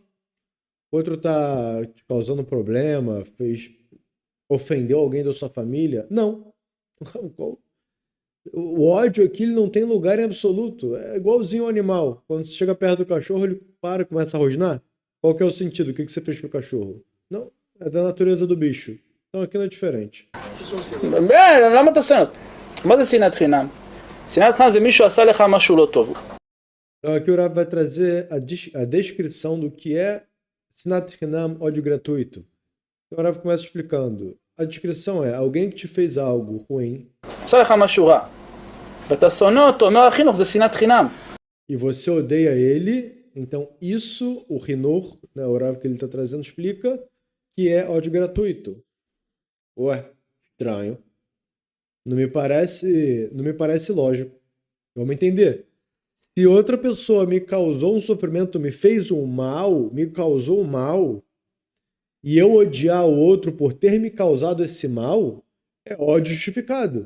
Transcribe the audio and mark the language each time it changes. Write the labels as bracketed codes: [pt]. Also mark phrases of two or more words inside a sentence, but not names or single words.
[pt] O outro está te causando problema, ofendeu alguém da sua família? Não. O ódio aqui ele não tem lugar em absoluto. É igualzinho ao animal. Quando você chega perto do cachorro, ele para e começa a rosnar. Qual que é o sentido? O que você fez pro cachorro? Não, é da natureza do bicho. Então aqui não é diferente. [he] למה אתה שונא? מה זה שנאת חינם? שנאת חינם זה מישהו עשה לך משהו לא טוב. [pt] Então aqui o Rav vai trazer a descrição do que é [he] שנאת חינם, [pt] ódio gratuito. Então o Rav começa explicando. A descrição é alguém que te fez algo ruim. [he] עשה לך משהו רע. ואתה שונא אותו, אומר החינוך, זה שנאת חינם. [pt] E você odeia ele, então isso, o Hinur, né, o Rav que ele está trazendo, explica que é ódio gratuito. Ué, estranho. Não me parece lógico. Vamos entender. Se outra pessoa me causou um sofrimento, me fez um mal, me causou um mal, e eu odiar o outro por ter me causado esse mal, é ódio justificado.